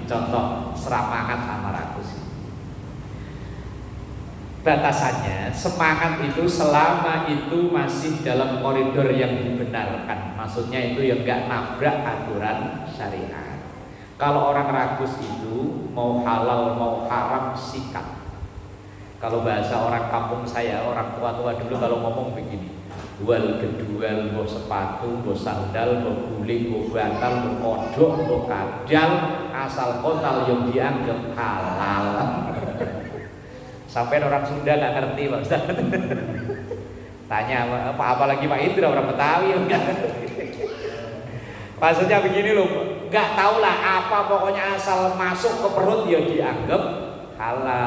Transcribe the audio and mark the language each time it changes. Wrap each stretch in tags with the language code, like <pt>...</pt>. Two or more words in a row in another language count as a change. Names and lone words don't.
<id>Contoh semangat sama rakus. Batasannya semangat itu selama itu masih dalam koridor yang dibenarkan, maksudnya itu yang nggak nabrak aturan syariat. Kalau orang ragus itu mau halal mau haram sikat. Kalau bahasa orang kampung saya, orang tua-tua dulu kalau ngomong begini, wal gedual, bo sepatu, bo sandal, bo guling, bo bantal, bo kodok, bo kadal, asal kotal yang dianggap halal. Sampai orang Sunda nggak ngerti Pak Ustaz. Tanya apa lagi Pak Indra orang Betawi. Maksudnya begini loh, nggak tahu lah apa, pokoknya asal masuk ke perut ya dianggap halal.</id>